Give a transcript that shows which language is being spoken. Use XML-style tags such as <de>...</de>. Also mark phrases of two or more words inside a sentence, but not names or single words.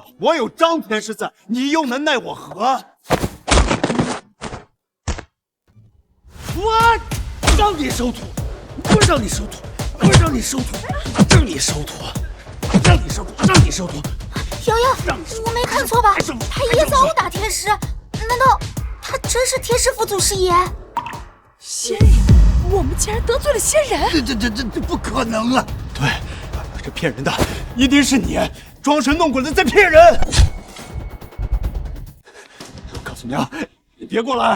<zh>我有張天師在，你又能奈我何？我讓你收徒，我讓你收徒，我讓你收徒，让你收徒，让你收徒，让你收徒。瑶瑶，我沒看錯吧？太爺在毆打天師，難道他真是天師府祖師爺？仙人，我們竟然得罪了仙人！這不可能啊！對，這騙人的一定是你，裝神弄鬼的在騙人！我告訴你啊，你別過來！</zh>